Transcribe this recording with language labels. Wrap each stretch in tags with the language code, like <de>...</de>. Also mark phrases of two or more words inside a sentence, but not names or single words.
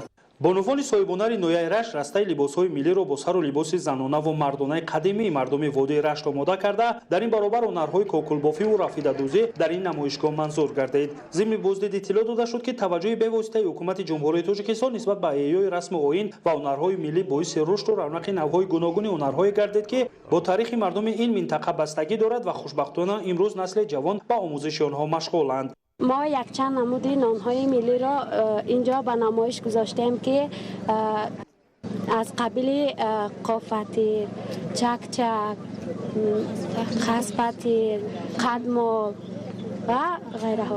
<tg>бонувони соҳибонари ноҳияи Рашт растаи либосҳои миллиро бо сару либоси занонаву мардонаи қадимии мардуми водии Рашт омода карда, дар ин баробар ҳунарҳои кокулбофиву рафидадӯзӣ дар ин намоишгоҳ манзур гардид. Зимни боздид иттилоъ дода шуд ки таваҷҷӯҳи бевоситаи ҳукумати ҷумҳурии Тоҷикистон нисбат ба эҳёи расму оин ва ҳунарҳои миллӣ боиси рушду равнақи навъҳои гуногуни ҳунарҳое гардид ки бо таърихи мардуми ин минтақа бастагӣ дорад ва хушбахтона имрӯз насли ҷавон ба омӯзиши онҳо машғуланд.</tg> <fa>ما یک چند نمودی نانهای ملی را اینجا به نمایش گذاشتیم که از قبیل قافتیر، چکچک، خسپتیر، قدمو و غیره ها.</fa>